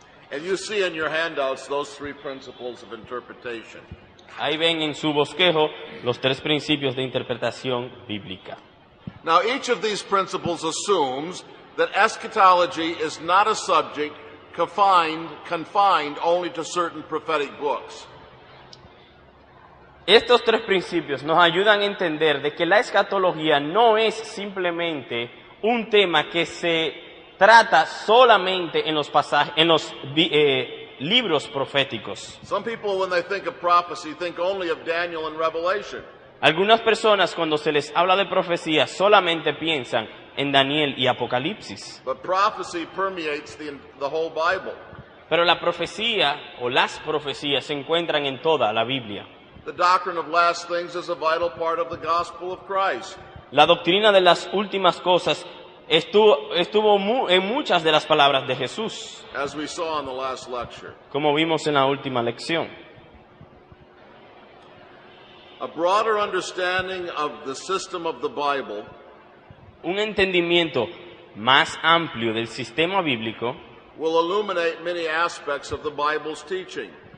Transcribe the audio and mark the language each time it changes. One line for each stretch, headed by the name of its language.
English: And you see in your handouts those three principles of interpretation.
Spanish: Ahí ven en su bosquejo los tres principios de interpretación bíblica.
English: Now, each of these principles assumes that eschatology is not a subject confined only to certain prophetic books.
Spanish: Estos tres principios nos ayudan a entender de que la escatología no es simplemente un tema que se trata solamente en los pasajes, en los libros proféticos.
English: Some people, when they think of prophecy, think only of Daniel and Revelation.
Spanish: Algunas personas cuando se les habla de profecía solamente piensan en Daniel y Apocalipsis.
English: But prophecy permeates the whole Bible.
Spanish: Pero la profecía o las profecías se encuentran en toda la Biblia.
English: The doctrine of last things is a vital part of the gospel of Christ.
Spanish: La doctrina de las últimas cosas estuvo en muchas de las palabras de Jesús,
English: As we saw in the last lecture.
Spanish: como vimos en la última lección.
English: A broader understanding of the system of the Bible
Spanish: Un entendimiento más amplio del sistema bíblico
English: will illuminate many aspects of the Bible's teaching.